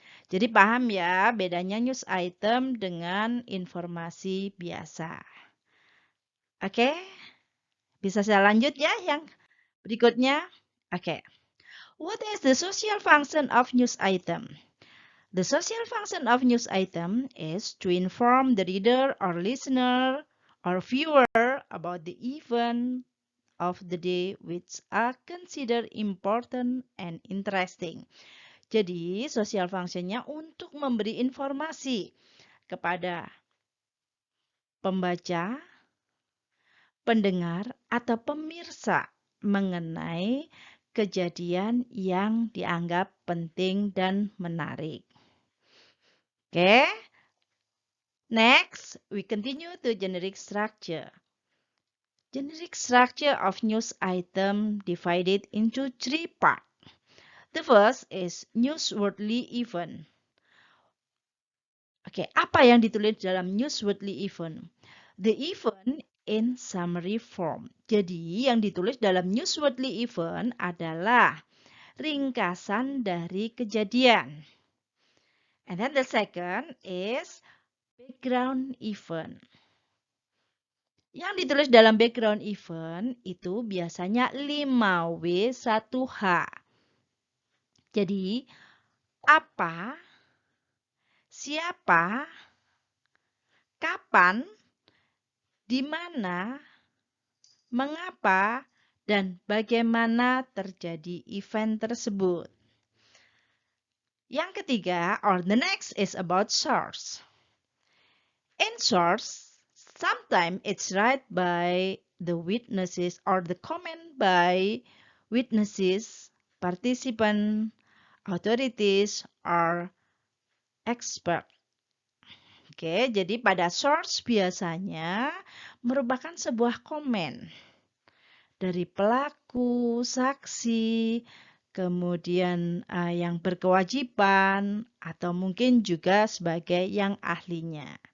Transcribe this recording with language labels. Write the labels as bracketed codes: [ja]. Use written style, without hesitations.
[id] Jadi paham ya bedanya news item dengan informasi biasa. Oke, bisa saya lanjut ya yang berikutnya? [en] Oke, what is the social function of news item? The social function of news item is to inform the reader or listener or viewer about the event of the day which are considered important and interesting. [id] Jadi, social functionnya untuk memberi informasi kepada pembaca, pendengar, atau pemirsa mengenai kejadian yang dianggap penting dan menarik. [en] Oke, next we continue to generic structure. Generic structure of news item divided into three parts. The first is newsworthy event. [id] Oke, apa yang ditulis dalam newsworthy event? [en] The event in summary form. [id] Jadi, yang ditulis dalam newsworthy event adalah ringkasan dari kejadian. [en] And then the second is background event. [id] Yang ditulis dalam background event itu biasanya 5W1H. Jadi, apa, siapa, kapan, di mana, mengapa, dan bagaimana terjadi event tersebut. Yang ketiga, [en] or the next is about source. In source, sometimes it's read by the witnesses or the comment by witnesses, participants, authorities, or expert. [id] Oke, jadi pada source biasanya merupakan sebuah komen. dari pelaku, saksi, kemudian yang berkewajiban, atau mungkin juga sebagai yang ahlinya.